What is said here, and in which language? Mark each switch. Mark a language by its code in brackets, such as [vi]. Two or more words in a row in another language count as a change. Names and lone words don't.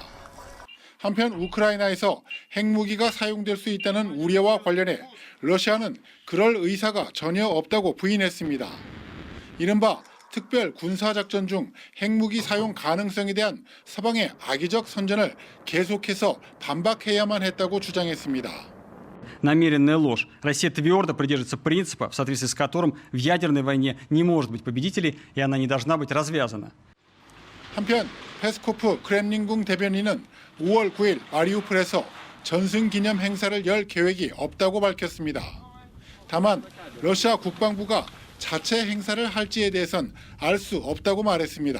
[ko] 한편 우크라이나에서 핵무기가 사용될 수 있다는 우려와 관련해 러시아는 그럴 의사가 전혀 없다고 부인했습니다. 이른바 특별 군사작전 중 핵무기 사용 가능성에 대한 서방의 악의적 선전을 계속해서 반박해야만 했다고 주장했습니다. [ru] Намеренная ложь. Россия твердо придерживается принципа, в соответствии с которым в ядерной войне не может быть победителей, и она не должна быть развязана. [ko] 한편 페스코프 크렘린궁 대변인은 5월 9일 마리우폴에서 전승 기념 행사를 열 계획이 없다고 밝혔습니다. 다만 러시아 국방부가 자체 행사를 할지에 대해선 알 수 없다고 말했습니다.